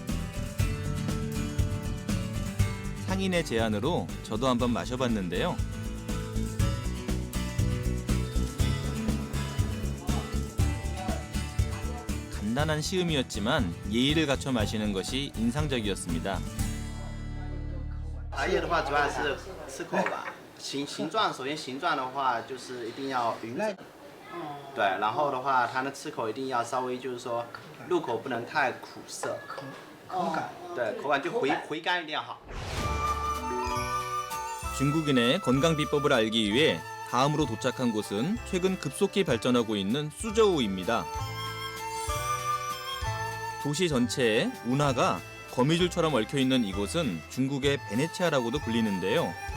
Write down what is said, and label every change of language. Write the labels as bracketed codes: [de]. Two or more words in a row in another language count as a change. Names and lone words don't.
[ko] 상인의 제안으로 저도 한번 마셔봤는데요. 간단한 시음이었지만 예의를 갖춰 마시는 것이 인상적이었습니다. [zh] 茶叶的话，主要是吃口吧。形状，首先形状的话，就是一定要匀称。对，然后的话，它的吃口一定要稍微就是说，入口不能太苦涩。口感。对，口感就回甘一定要好。 [ko] 중국인의 건강 비법을 알기 위해 다음으로 도착한 곳은 최근 급속히 발전하고 있는 수저우입니다. 도시 전체에 운하가 거미줄처럼 얽혀있는 이곳은 중국의 베네치아라고도 불리는데요.